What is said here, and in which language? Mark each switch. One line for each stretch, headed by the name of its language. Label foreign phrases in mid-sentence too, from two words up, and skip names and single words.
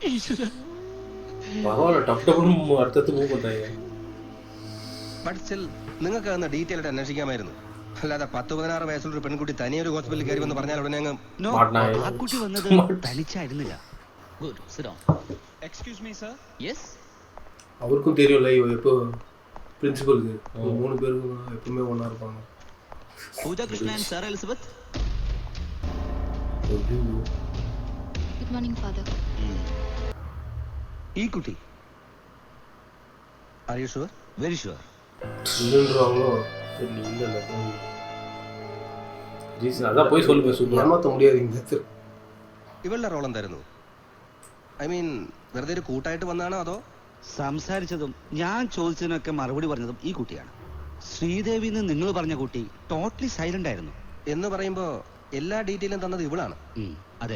English: but still
Malayalam: നിങ്ങൾക്ക് അന്ന് ഡീറ്റെയിൽ ആയിട്ട് അന്വേഷിക്കാമായിരുന്നു. അല്ലാതെ 10-16 വയസ്സുള്ള ഒരു പെൺകുട്ടി തനിയെ ഒരു ഹോസ്പിറ്റലിൽ കയറി വന്ന് പറഞ്ഞാൽ ഉടനെ അങ്ങ്. ആ കുട്ടി വന്നത് തനിച്ചായിരുന്നില്ല.
Tamil: അവർക്കും தெரியும்ல இப்போ பிரின்சிபல்க்கு 3 பேரும் எப்பவுமே ஒண்ணா இருப்பாங்க.
Malayalam: പൂജ കൃഷ്ണൻ സാർ എലിസബത്ത്.
English: good morning father.
Malayalam: ഈ കുട്ടി
English: are you sure? very sure.
Tamil: இல்லன்றாங்களோ இல்ல ரீசன் அதான் போய் சொல்லுங்க. ஏமாத்த முடியாது இந்த இடத்துல.
Malayalam: ഇവളുടെ റോൾ എന്തായിരുന്നു?
English: I mean
Malayalam: വെറുതെ ഒരു കൂട്ടായിട്ട് വന്നാണോ അതോ? സംസാരിച്ചതും ഞാൻ ചോദിച്ചതിനൊക്കെ മറുപടി പറഞ്ഞതും ഈ കുട്ടിയാണ്. ശ്രീദേവി എന്ന് നിങ്ങൾ പറഞ്ഞ കുട്ടി
English: totally silent
Malayalam: ആയിരുന്നു. എന്ന് പറയുമ്പോ എല്ലാ ഡീറ്റെയിലും തന്നത് ഇവളാണ്. അതെ.